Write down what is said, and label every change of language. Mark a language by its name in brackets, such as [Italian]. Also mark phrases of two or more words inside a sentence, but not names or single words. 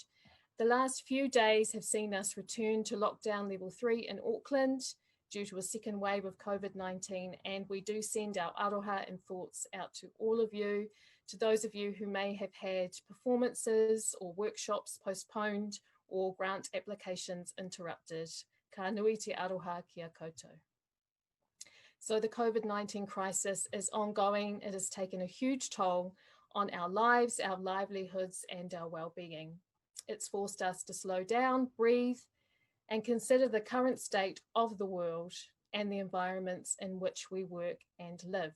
[English] The last few days have seen us return to lockdown level 3 in Auckland due to a second wave of COVID-19, and we do send our aroha and thoughts out to all of you, to those of you who may have had performances or workshops postponed or grant applications interrupted. [Māori] Ka nui te aroha kia koutou. [English] So the COVID-19 crisis is ongoing. It has taken a huge toll on our lives, our livelihoods, and our well-being. It's forced us to slow down, breathe, and consider the current state of the world and the environments in which we work and live.